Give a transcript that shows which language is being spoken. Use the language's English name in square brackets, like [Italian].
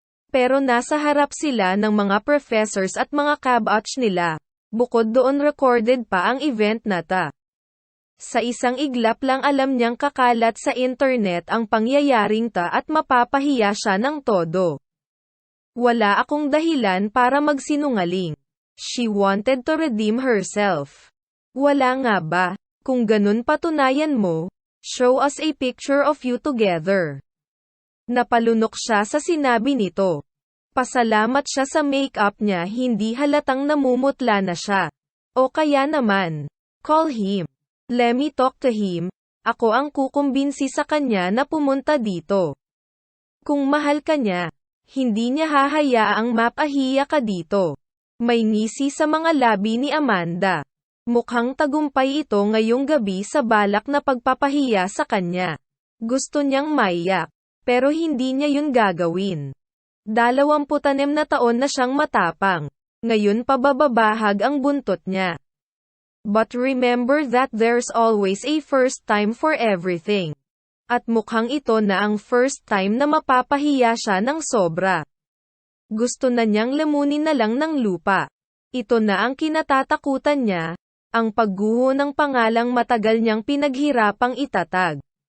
[Filipino] Pero nasa harap sila ng mga professors at mga kabatch nila. Bukod doon recorded pa ang event na ta. Sa isang iglap lang alam niyang kakalat sa internet ang pangyayaring ta at mapapahiya siya ng todo. Wala akong dahilan para magsinungaling. [English] She wanted to redeem herself. [Filipino] Wala nga ba? Kung ganun patunayan mo, [English] show us a picture of you together. [Filipino] Napalunok siya sa sinabi nito. Pasalamat siya sa make-up niya, hindi halatang namumutla na siya. O kaya naman, [English] call him. Let me talk to him. [Filipino] Ako ang kukumbinsi sa kanya na pumunta dito. Kung mahal ka niya, hindi niya hahayaang mapahiya ka dito. May ngisi sa mga labi ni Amanda. Mukhang tagumpay ito ngayong gabi sa balak na pagpapahiya sa kanya. Gusto niyang maiyak, pero hindi niya yun gagawin. 26 na taon na siyang matapang. Ngayon pababahag ang buntot niya. [English] But remember that there's always a first time for everything. [Filipino] At mukhang ito na ang first time na mapapahiya siya ng sobra. Gusto na niyang lamunin na lang ng lupa. Ito na ang kinatatakutan niya, ang pagguho ng pangalang matagal niyang pinaghirapang itatag.